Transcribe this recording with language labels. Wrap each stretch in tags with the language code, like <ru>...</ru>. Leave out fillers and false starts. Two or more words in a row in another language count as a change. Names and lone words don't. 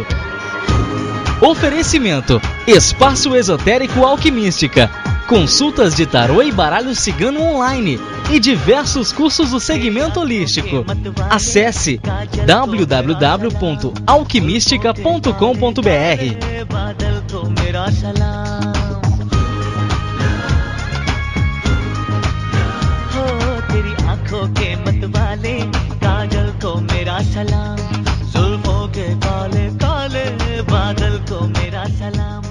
<pt>Oferecimento: Espaço Esotérico Alquimística, consultas de tarô e baralho cigano online e diversos cursos do segmento holístico. Acesse www.alquimistica.com.br.</pt> <hi>के मत वाले काजल को मेरा सलाम, जुल्फों के काले काले बादल को मेरा सलाम।</hi>